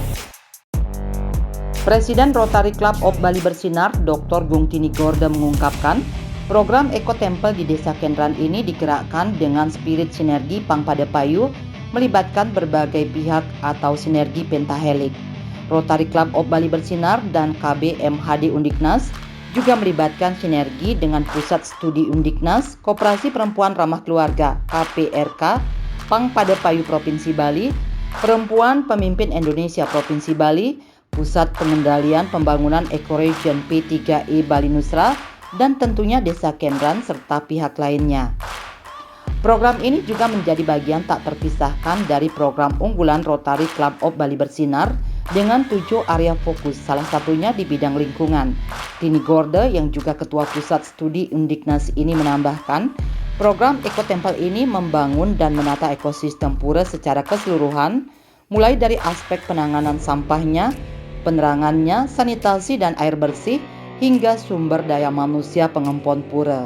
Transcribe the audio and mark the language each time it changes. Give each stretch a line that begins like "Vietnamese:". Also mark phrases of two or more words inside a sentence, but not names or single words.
Indonesian: Presiden Rotary Club of Bali Bersinar, Dr. Gungtini Gorda mengungkapkan, program Ekotempel di Desa Kendran ini digerakkan dengan spirit sinergi Pangpadapayu, melibatkan berbagai pihak atau sinergi pentahelik. Rotary Club of Bali Bersinar dan KBMHD Undiknas juga melibatkan sinergi dengan Pusat Studi Undiknas, Koperasi Perempuan Ramah Keluarga KPRK, Pangpadapayu Provinsi Bali, Perempuan Pemimpin Indonesia Provinsi Bali, Pusat Pengendalian Pembangunan Ecoregion P3E Bali Nusra, dan tentunya Desa Kendran serta pihak lainnya. Program ini juga menjadi bagian tak terpisahkan dari program unggulan Rotary Club of Bali Bersinar dengan 7 area fokus, salah satunya di bidang lingkungan. Tini Gorde yang juga Ketua Pusat Studi Undiknas ini menambahkan, program Ekotempel ini membangun dan menata ekosistem pura secara keseluruhan, mulai dari aspek penanganan sampahnya, penerangannya, sanitasi dan air bersih, hingga sumber daya manusia pengempon pura.